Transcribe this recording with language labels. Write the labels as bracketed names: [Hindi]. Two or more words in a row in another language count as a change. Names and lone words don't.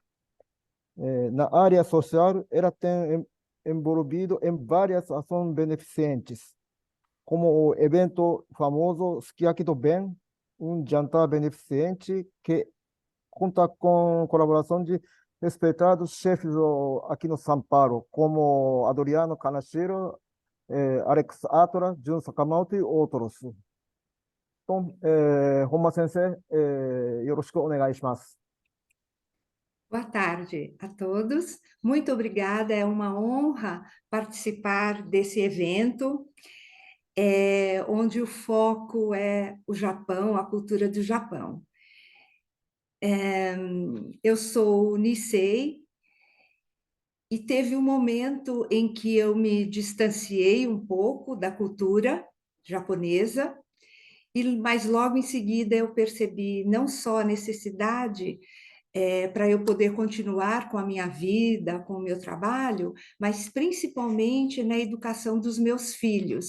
[Portuguese] Na área social, ela tem envolvido em várias ações beneficentes, como o evento famoso Sukiyaki do Ben, jantar beneficente que conta com colaboração de respeitados chefes aqui no São Paulo, como Adriano Kanashiro, Alex Atora, Jun Sakamoto e outros. Então, [Japanese] Honma Sensei, よろしくお願いします. [Portuguese] Boa tarde a todos. Muito obrigada, é uma honra participar desse evento, onde o foco é o Japão, a cultura do Japão. Eu sou Nisei e teve um momento em que eu me distanciei um pouco da cultura japonesa, mas logo em seguida eu percebi não só a necessidade para eu poder continuar com a minha vida, com o meu trabalho, mas principalmente na educação dos meus filhos.